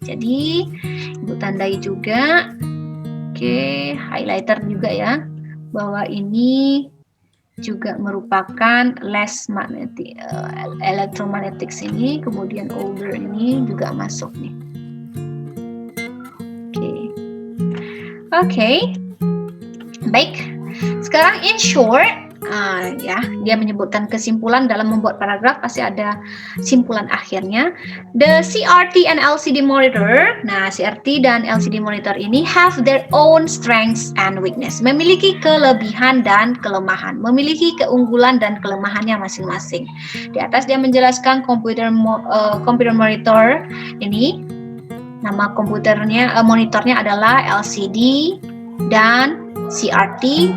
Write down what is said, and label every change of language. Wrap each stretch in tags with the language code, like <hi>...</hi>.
<id>Jadi Ibu tandai juga. Oke, highlighter juga ya, bahwa ini juga merupakan less magnetic, electromagnetic sini, kemudian older ini juga masuk nih. Oke. Baik. Sekarang</id> <en>in short,</en> <id>dia menyebutkan kesimpulan dalam membuat paragraf pasti ada simpulan akhirnya.</id> <en>The CRT and LCD monitor,</en> <id>CRT dan LCD monitor ini</id> <en>have their own strengths and weakness.</en> <id>Memiliki kelebihan dan kelemahan, memiliki keunggulan dan kelemahannya masing-masing. Di atas dia menjelaskan computer monitor ini, nama monitornya adalah LCD dan CRT.</id>